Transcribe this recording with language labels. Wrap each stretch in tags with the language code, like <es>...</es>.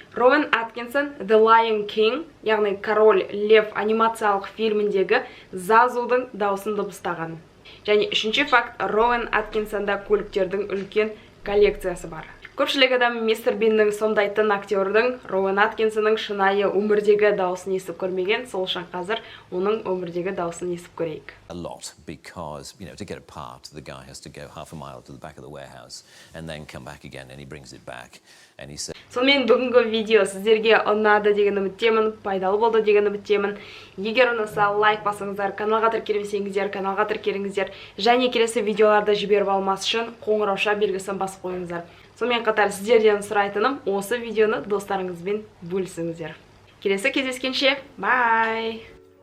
<kk>Роуэн Аткинсон The Lion King, яғни Король Лев анимациялық фильміндегі Зазудың дауысын дыбыстаған. Және үшінші факт, Роуэн Аткинсонда көліктердің үлкен коллекциясы бар. Көпшілік адам Мистер Биннің сомдайтын актердің Роуэн Аткинсонның шынайы өмірдегі дауысын естіп көрмеген, сол үшін қазір оның өмірдегі дауысын естіп көрейік.</kk> <en>A lot because, to get a part, the guy has to go half a mile to the back of the warehouse and then come back again and he brings it back and he says.</en> <kk>Сонымен бүгінгі видео сіздерге ұнады деген үміттемін, пайдалы болды деген үміттемін. Егер ұнаса лайк басыңыздар, каналға тіркелмесеңіздер, каналға тіркеліңіздер, және келесі видеоларды жіберіп алмас үшін қоңырауша белгісін басып қойыңыздар. Сонымен қатар сіздерден сұрайтыным, осы видеоны достарыңызбен бөлісіңіздер. Келесі кездескенше, бай!</kk>